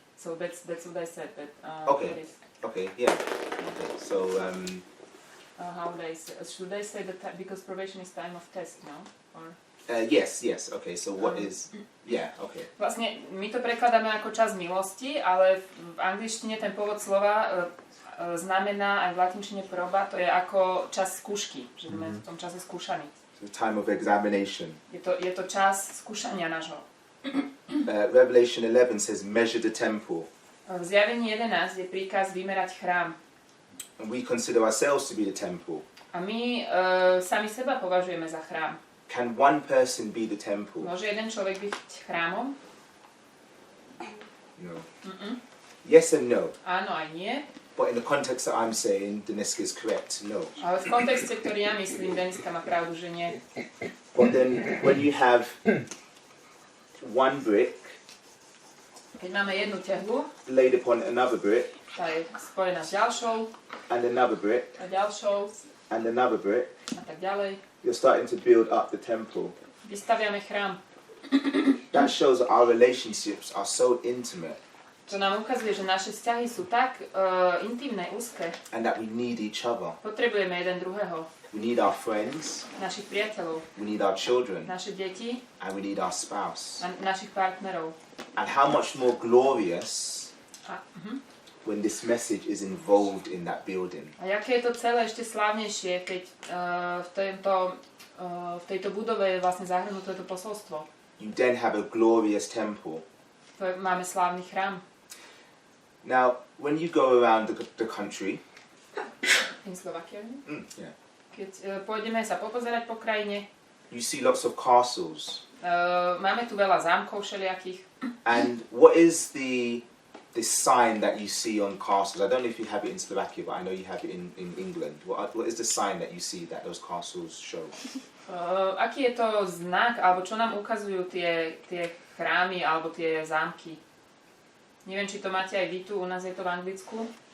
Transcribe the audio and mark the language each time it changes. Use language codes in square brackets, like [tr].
[en] So that's what I said, that Okay. that is, Okay, yeah. Okay, so, how they say, should I say that, because probation is time of test, no? Or... yes, okay, so what is, yeah, okay. [sk] Vlastne my to prekladáme ako čas milosti, ale v angličtine ten pôvod slova znamená aj v latinčine proba, to je ako čas skúšky, že sme v tom čase skúšaní. [en] So time of examination. [sk] Je to čas skúšania nášho. [en] Revelation 11 says measure the temple. [sk] V Zjavení 11 je príkaz vymerať chrám. [en] And we consider ourselves to be the temple. [sk] A my sami seba považujeme za chrám. [en] Can one person be the temple? [sk] Môže jeden človek byť chrámom? [en] No. Yes and no. [sk] Áno aj nie. [en] But in the context that I'm saying, Deniska is correct, no. [sk] Ale v kontexte, ktorý ja myslím, Deniska má pravdu, že nie. [en] But then when you have one brick [sk] Keď máme jednu tehlu, [en] laid upon another brick, [sk] tá je spojená s ďalšou, [en] and another brick, [sk] a ďalšou, [en] and another brick, [sk] a tak ďalej, [en] you're starting to build up the temple. [sk] vystaviame chrám. [en] That shows that our relationships are so intimate. [sk] To nám ukazuje, že naše vzťahy sú tak intimné, úzke. [en] And that we need each other. [sk] Potrebujeme jeden druhého. [en] We need our friends, [sk] Našich priateľov, [en] we need our children, [sk] naše deti [en] and we need our spouse. [sk] a našich partnerov. [en] And how much more glorious [sk] A, [en] when this message is involved in that building. [sk] a aké je to celé ešte slávnejšie, keď v tejto budove je vlastne zahrnuté to posolstvo. [en] You then have a glorious temple. [sk] Máme slávny chrám. [en] Now, when you go around the country, In Slovakia. yeah, [sk] Keď pôjdeme sa popozerať po krajine, [en] you see lots of castles. [sk] máme tu veľa zámkov všelijakých. [en] And what is the sign that you see on castles? I don't know if you have it in Slovakia, but I know you have it in England. What is the sign that you see that those castles show? [sk] Aký je to znak, alebo čo nám ukazujú tie chrámy, alebo tie zámky? Neviem, či to máte aj vy tu, u nás je to v Anglicku.